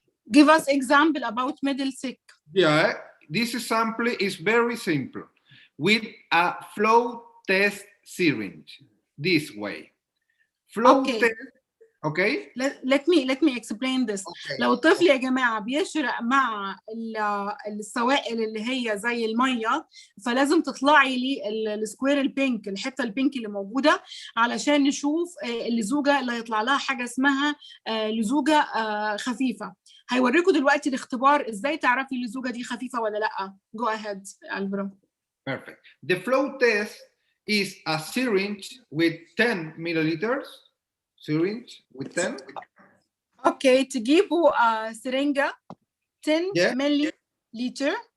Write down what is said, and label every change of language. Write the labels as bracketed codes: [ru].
[en] Give us example about middle thick. Yeah, this example is very simple. With a flow test syringe, this way. Flow test. Okay. Let me explain this. Okay. [ar] لو الطفل يا جماعه بيشرق مع السوائل اللي هي زي الميه، فلازم تطلعي لي السكوير البينك، الحته البينك اللي موجوده، علشان نشوف اللزوجه اللي هيطلع لها حاجه اسمها لزوجه خفيفه. هيوريكم دلوقتي الاختبار ازاي تعرفي اللزوجه دي خفيفه ولا لا. [en] Go ahead, Alvaro. Perfect. The flow test is a syringe with 10 milliliters. Syringe with 10. [ar] Okay, تجيبوا سرنجة 10 milliliter.